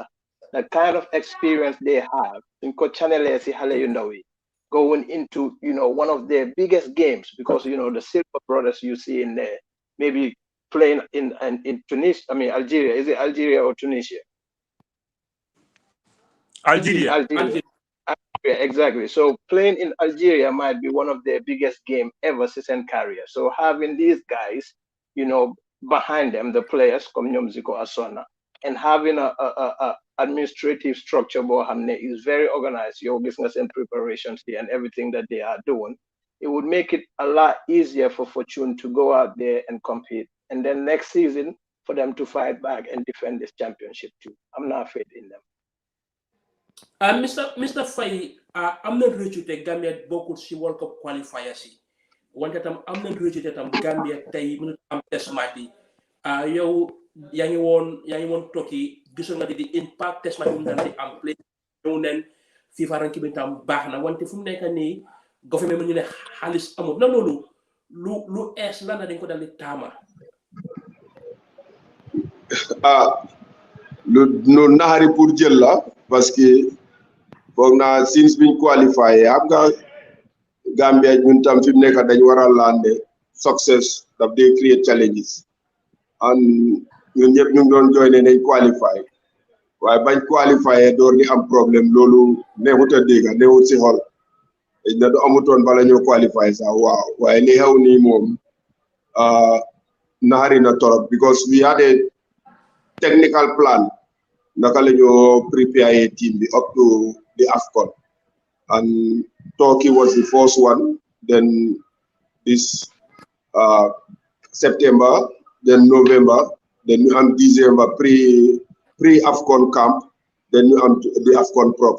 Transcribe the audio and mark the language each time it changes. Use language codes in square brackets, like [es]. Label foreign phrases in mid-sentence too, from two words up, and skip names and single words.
[en] The kind of experience they have in going into one of their biggest games, because the Silva brothers you see in there, maybe playing in Tunisia, Algeria. Is it Algeria or Tunisia? Algeria, exactly. So playing in Algeria might be one of their biggest game ever since in career. So having these guys, behind them, the players comme ñoom Zico Asona, and having a administrative structure is very organized. Your business and preparations and everything that they are doing, it would make it a lot easier for Fortune to go out there and compete. And then next season, for them to fight back and defend this championship too. I'm not faith in them. Mr. [wo] Faye, am na rëccu te Gambia bokkul si [en] World Cup qualifiers [wo] yi wante tam am na rëccu te tam Gambia tey mënut am test match bi yow yaa ngi woon tokki gisoon nga di [en] impact test match [wo] bi mu daan di am play ñëw neen [en] FIFA ranking [wo] bi tam baax na wante fu mu nekk nii government ñu ne xaalis amul na loolu lu ees la na dañ ko dal di taama lu naxari pour jël la parce que foog naa since biñ qualifié xam nga Gambia ñun tam fi mu nekk dañ war a lande success daf dee [en] create challenges and [wo] ñun ñëpp ñu ngi doon jooy ne nañ qualifié waaye bañ qualifié door di am problème loolu neexut a dégg neexut si xol da du amutoon bala ñoo qualifié sax waaw waaye li xew nii moom naxari na torop [en] because we had a technical plan [wo] naka la ñoo prepare team bi [en] up to the AFCON, and Turkey was the first one. Then this September, then November, then we have December pre AFCON camp, then we have the AFCON proper.